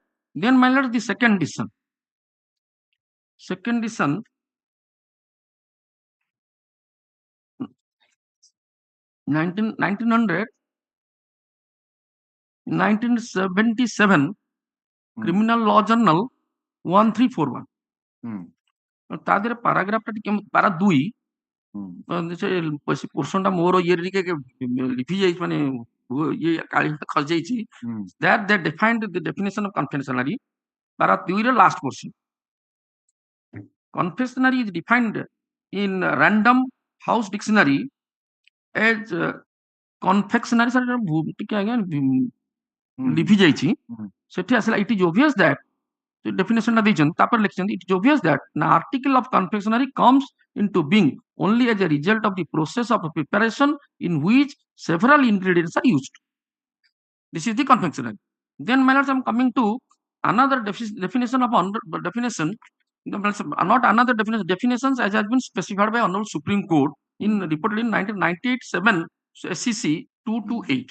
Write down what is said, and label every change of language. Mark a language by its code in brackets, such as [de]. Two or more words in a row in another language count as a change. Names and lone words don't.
[en] Then my lord, the second edition 1977 Criminal Law Journal [or] 1341 ତା ଦେହରେ ପାରାଗ୍ରାଫ ଟା ଟିକେ ପାରା 2 ସେ ପୋର୍ସନ ଟା ମୋର ଇଏ ଟିକେ ଲିଭି ଯାଇଛି ମାନେ ଇଏ କାଳି ଖସି ଯାଇଛି [en] that they defined the definition of confectionery para 2 [or] ର [en] last portion. Confectionery is defined in Random House Dictionary as confectionery [or] ଟିକେ ଆଜ୍ଞା ଲିଭି ଯାଇଛି ସେଠି ଆସିଲା [en] it is obvious that definition [or] ଟା ଦେଇଛନ୍ତି ତାପରେ ଲେଖିଛନ୍ତି [en] it is obvious that an article of confectionery comes into being only as a result of the process of preparation in which several ingredients are used. This is the confectionery. Then my lords, I am coming to another definition of definition, not another definition, definitions as has been specified by Honorable Supreme Court in reported in 1998-7 SCC 228.